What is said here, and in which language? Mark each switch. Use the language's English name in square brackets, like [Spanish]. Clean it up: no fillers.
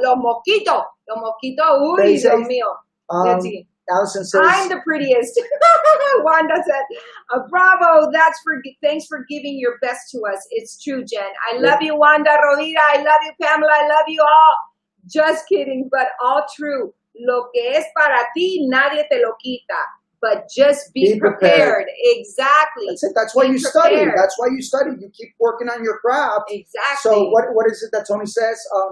[Spanish] Los mosquitos. Uy, Dios mío. [English] Let's see. Allison says, I'm the prettiest. Wanda said, bravo. Thanks for giving your best to us. It's true, Jen. I love you, Wanda Rovira. I love you, Pamela. I love you all. Just kidding, but all true. [Spanish] Lo que es para ti, nadie te lo quita. [English] But just be prepared. Exactly. That's it. That's why you study. That's why you study. You keep working on your craft. Exactly. So what is it that Tony says?